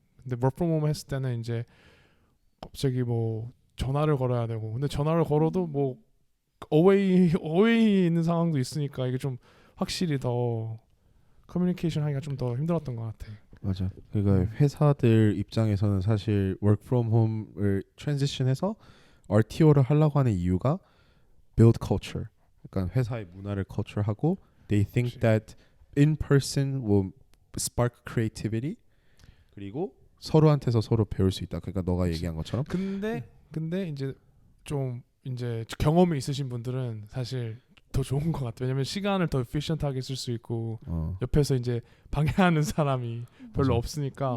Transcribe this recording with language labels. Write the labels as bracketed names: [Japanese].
[Korean] 근데 [English] work from home [Korean] 했을 때는 이제 갑자기 뭐 전화를 걸어야 되고 근데 전화를 걸어도 뭐 어웨이 있는 상황도 있으니까 이게 좀 확실히 더 커뮤니케이션 하기가 좀 더 힘들었던 것 같아. 맞아. 그러니까 회사들 입장에서는 사실 [English] work from home [Korean] 을 트랜지션해서 RTO를 하려고 하는 이유가 [English] build culture. [Korean] 그러니까 회사의 문화를 culture하고 [English] they think [Korean] 그치. [English] that in person will spark creativity. [Korean] 그리고 서로한테서 서로 배울 수 있다. 그러니까 너가 그치. 얘기한 것처럼. 근데 이제 좀 이제 경험이 있으신 분들은 사실 더 좋은 것 같아. 왜냐면 시간을 더 efficient하게 쓸 수 있고 옆에서 이제 방해하는 사람이 별로 맞아. 없으니까